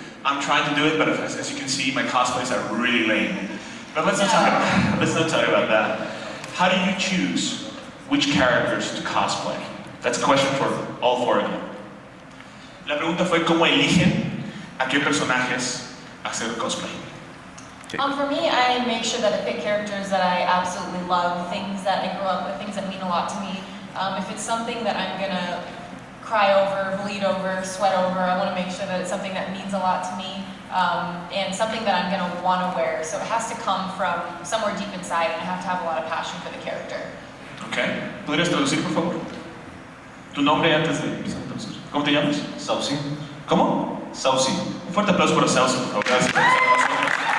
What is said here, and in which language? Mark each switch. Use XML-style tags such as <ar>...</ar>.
<en>I'm trying to do it, but as you can see, my cosplays are really lame. But let's not talk about that. How do you choose which characters to cosplay? That's a question for all four of you.</en> <es>La pregunta fue cómo eligen a qué personajes hacer cosplay.</es> <en>For me, I make sure that I pick characters that I absolutely love, things that I grew up with, things that mean a lot to me. If it's something that I'm gonna cry over, bleed over, sweat over, I want to make sure that it's something that means a lot to me, and something that I'm gonna want to wear. So it has to come from somewhere deep inside, and I have to have a lot of passion for the character. Okay.</en> <es>¿Podrías traducir, por favor? Tu nombre antes de empezar a traducir. ¿Cómo te llamas? Saucy. ¿Cómo? Saucy. Un fuerte aplauso para Saucy, por favor. Gracias por estar con nosotros.</es>